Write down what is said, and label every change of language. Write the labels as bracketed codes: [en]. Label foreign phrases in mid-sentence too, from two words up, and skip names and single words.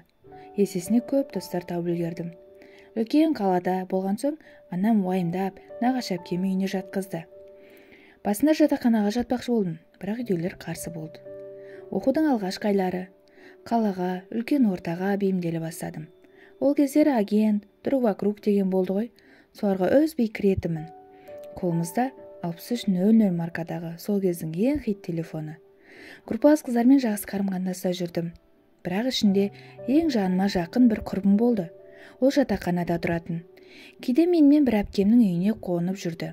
[kk] Есесіне көп достар тауып үлгердім. Үлкен қалада болған соң, анам уайымдап, нағашы әпкем үйіне жатқызды. Басында жатақханаға жатпақшы болдым, бірақ үйдегілер қарсы болды. Оқудың алғашқы айлары қалаға, үлкен ортаға бейімделе бастадым. Ол кездері агент, друг вокруг деген болды ғой. Соларға үзбей кіретімін. Қолымызда 6300 маркадағы сол кездің ең хит телефоны. Группалас қыздармен жақсы қарым-қатынаста жүрдім. Бірақ ішінде ең жаныма жақын бір құрбым болды. Ол жатақханада тұратын. Кейде менімен бір әпкемнің үйіне қонып жүрді.